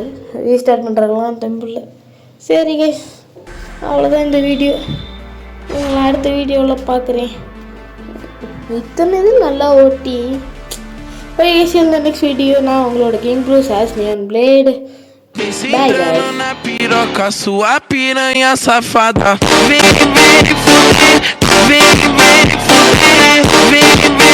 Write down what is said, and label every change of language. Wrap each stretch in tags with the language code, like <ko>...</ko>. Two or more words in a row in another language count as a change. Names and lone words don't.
<ta>ரீஸ்டார்ட் பண்ணுறதுலாம் தெம்பில்லை. சரி கைஸ், அவ்வளோதான் இந்த வீடியோ. உங்களை அடுத்த வீடியோவில் பார்க்குறேன். இத்தனை இது நல்லா ஓட்டி.</ta> <en>okay guys,</en> <ta>இந்த</ta> <en>next video</en> <ta>நான் உங்களோட கிங் ப்ரூஸ் ஆஸ் நியான் பிளேடு.</ta> <en>Bye guys.</en> <pt>Na piroca, sua piranha safada. Vem fuder, vem fuder, vem</pt>